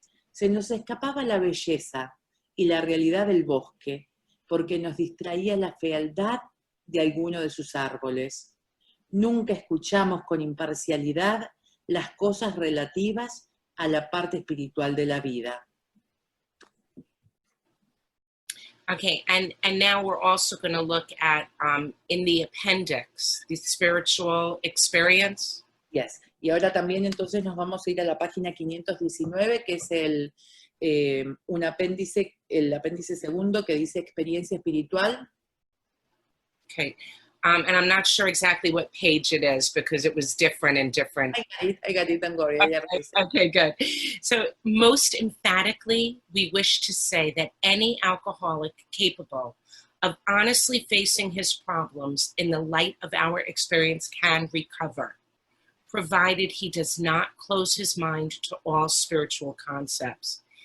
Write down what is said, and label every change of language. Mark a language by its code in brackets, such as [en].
[es] Se nos escapaba la belleza y la realidad del bosque, porque nos distraía la fealdad de alguno de sus árboles. Nunca escuchamos con imparcialidad las cosas relativas a la parte espiritual de la vida. [en] Okay, and now we're also going to look at, in the appendix, the spiritual experience. Yes. [es] Y ahora también entonces nos vamos a ir a la página 519, que es el apéndice segundo que dice experiencia espiritual. [en] Okay, and I'm not sure exactly what page it is because it was different in different. I got it, don't worry. Okay, good. So most emphatically, we wish to say that any alcoholic capable of honestly facing his problems in the light of our experience can recover, provided he does not close his mind to all spiritual concepts.